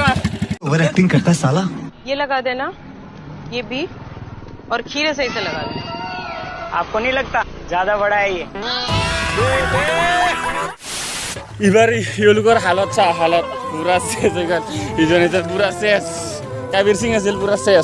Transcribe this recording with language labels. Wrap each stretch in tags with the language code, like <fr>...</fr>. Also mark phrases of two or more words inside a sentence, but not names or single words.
<en>over acting</en> <hi>करता है साला। ये लगा देना, ये भी, और खीरे सही से लगा देना। आपको नहीं लगता ज्यादा बड़ा है ये?</hi> <as>এবার ইউলোকৰ হালত চা হালত পুৰা শেষ হৈ গ'ল ইজনে তো পুৰা শেষ কাবিৰ সিং আছিল পুৰা শেষ</as>